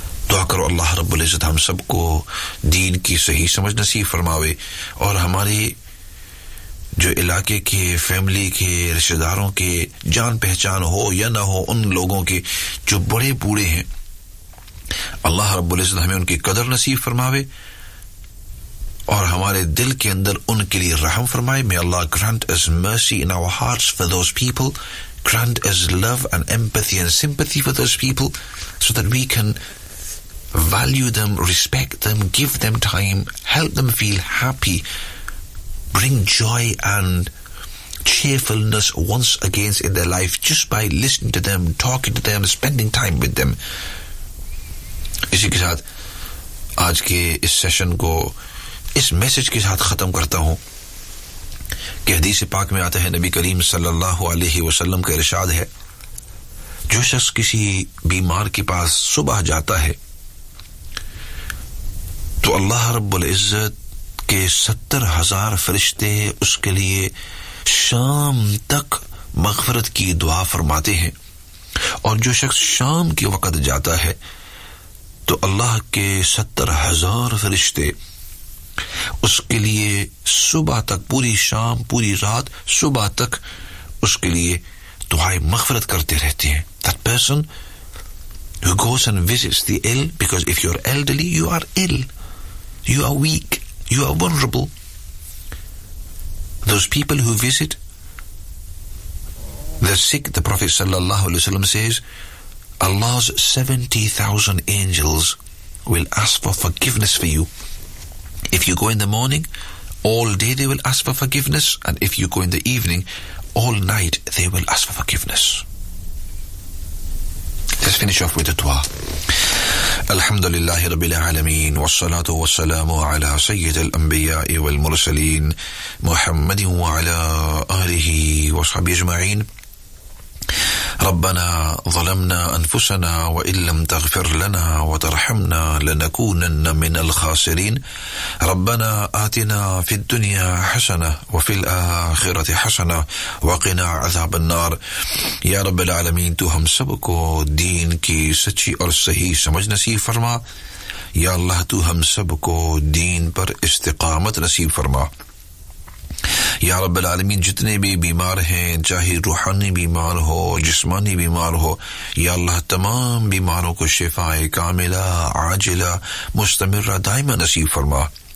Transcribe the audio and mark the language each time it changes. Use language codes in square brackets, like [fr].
[ur] دعا کرو اللہ رب العزت ہم سب کو دین کی صحیح سمجھ نصیب فرماوے, اور ہمارے جو علاقے کے فیملی کے رشتہ داروں کے جان پہچان ہو یا نہ ہو, ان لوگوں کے جو بڑے بوڑھے ہیں, اللہ رب العزت ہمیں ان کی قدر نصیب فرماوے اور ہمارے دل کے اندر ان کے لیے رحم فرمائے. [en] May Allah grant us mercy in our hearts for those people, grant us love and empathy and sympathy for those people, so that we can value them, respect them, give them time, help them feel happy, bring joy and cheerfulness once again in their life just by listening to them, talking to them, spending time with them. [ur] اسی کے ساتھ آج کے اس session کو اس message کے ساتھ ختم کرتا ہوں کہ حدیث پاک میں آتا ہے, نبی کریم صلی اللہ علیہ وسلم کا ارشاد ہے, جو شخص کسی بیمار کے پاس صبح جاتا ہے تو اللہ رب العزت کے 70,000 فرشتے اس کے لیے شام تک مغفرت کی دعا فرماتے ہیں, اور جو شخص شام کے وقت جاتا ہے تو اللہ کے 70,000 فرشتے اس کے لیے صبح تک, پوری شام پوری رات صبح تک اس کے لیے دعائیں مغفرت کرتے رہتے ہیں. [en] That person who goes and visits the ill, because if you're elderly you are ill, you are weak, you are vulnerable. Those people who visit the sick, the Prophet sallallahu alaihi wasallam says, Allah's 70,000 angels will ask for forgiveness for you. If you go in the morning, all day they will ask for forgiveness, and if you go in the evening, all night they will ask for forgiveness. Let's finish off with a dua. [ar] الحمد لله رب العالمين والصلاة والسلام على سيد الأنبياء والمرسلين محمد وعلى آله وصحبه أجمعين. ربنا ظلمنا أنفسنا وإن لم تغفر لنا وترحمنا لنكونن من الخاسرين. ربنا آتنا في الدنيا حسنة وفي الآخرة حسنة وقنا عذاب النار. يا رب العالمين [ur] تو ہم سب کو دین کی سچی اور صحیح سمجھ نصیب فرما, یا اللہ تو ہم سب کو دین پر استقامت نصیب فرما. یا رب العالمین جتنے بھی بیمار ہیں, چاہے روحانی بیمار ہو جسمانی بیمار ہو, یا اللہ تمام بیماروں کو شفا کاملہ عاجلہ مستمرہ دائمہ نصیب فرما.